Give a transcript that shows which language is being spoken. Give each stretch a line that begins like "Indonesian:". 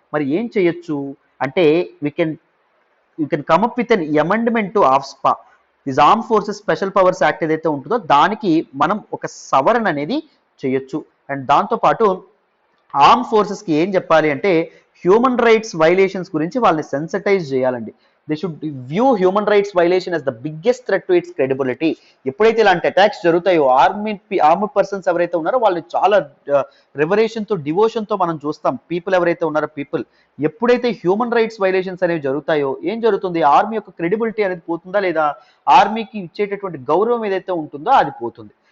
Telugu: మరి ఏం చేయొచ్చు అంటే,
English: You can come up with an amendment to AFSPA.
Telugu: This arm forces special powers act ఏదైతే ఉంటుందో దానికి మనం ఒక సవరణ అనేది చేయొచ్చు. అండ్ దాంతోపాటు ఆర్మ్ ఫోర్సెస్ కి ఏం చెప్పాలి అంటే, హ్యూమన్ రైట్స్ వైలేషన్స్ గురించి వాళ్ళని సెన్సిటైజ్ చేయాలండి.
English: They should view human rights violation as the biggest threat to its credibility.
Telugu: ఎప్పుడైతే ఇలాంటి అటాక్స్ జరుగుతాయో ఆర్మ్డ్ పర్సన్స్ ఎవరైతే ఉన్నారో వాళ్ళని చాలా రెవరేషన్ తో, డివోషన్ తో మనం చూస్తాం. పీపుల్ ఎవరైతే ఉన్నారో పీపుల్ ఎప్పుడైతే హ్యూమన్ రైట్స్ వైలేషన్స్ అనేవి జరుగుతాయో ఏం జరుగుతుంది, ఆర్మీ యొక్క క్రెడిబిలిటీ అనేది పోతుందా లేదా, ఆర్మీకి ఇచ్చేటటువంటి గౌరవం ఏదైతే ఉంటుందో అది పోతుంది.